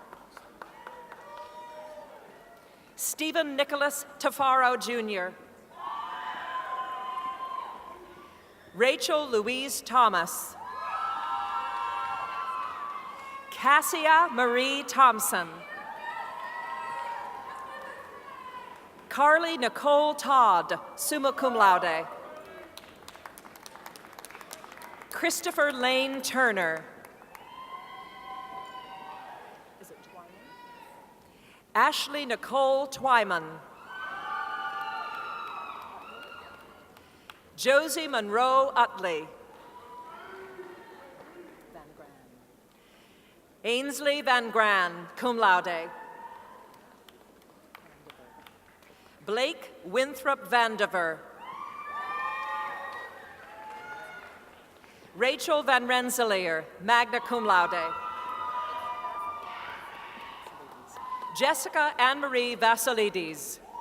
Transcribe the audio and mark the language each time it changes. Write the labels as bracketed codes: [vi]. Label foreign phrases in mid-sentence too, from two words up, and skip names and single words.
[en] Stephen Nicholas Tafaro Jr. Rachel Louise Thomas. Cassia Marie Thompson. Carly Nicole Todd, [la] summa cum laude. [en] Christopher Lane Turner. Is it Twyman? Ashley Nicole Twyman. Josie Monroe Utley. Ainsley Van Gran, [la] cum laude. [en] Blake Winthrop Vandiver. Rachel Van Rensselaer, [la] magna cum laude. [en] Jessica Anne-Marie Vassilides.